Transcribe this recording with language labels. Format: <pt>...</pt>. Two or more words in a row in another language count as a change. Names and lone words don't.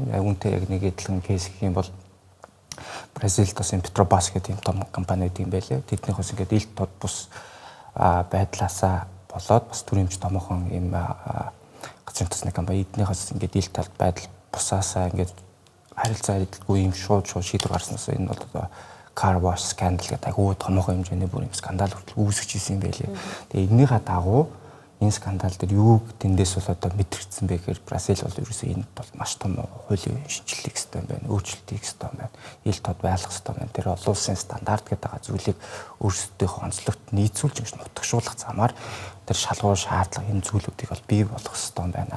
<mn>Яг үнтэй яг нэг эдлэн кейс гэх юм бол Бразилд бас Petrobras гэдэг юм том компани гэдэг юм байлээ. Тэднийх бас ингээд ил тод бус байдлаасаа болоод бас төрөмж томоохон юм газрын тосны компани эднийхээс ингээд ил тод байдал бусаасаа ингээд харилцаа эдэлгүй юм шууд шийдвэр гарснаас энэ бол одоо</mn> <en>car wash scandal</en> <mn>гэдэг агуу томоохон хэмжээний бүр юм скандал хүртэл үүсгэж ирсэн юм байлээ. Тэгээ энэнийхээ дагуу энэ скандал дээр юу тэндээс бол одоо мэдрэгдсэн бэ гэхээр Бразил бол ерөөсөө энэ бол маш том хуулийн шинжилгээг хэвээр байна, өөрчлөлтийг хэвээр байна, ил тод байлгах хэвээр байна. Тэр олон улсын стандарт гэдэг зүйлийг өөрсдийнхөө онцлогт нийцүүлж ингэж нутагшуулах замаар тэр шалгуур шаардлага энэ зүйлүүдийг бол бий болгох хэвээр байна.</mn>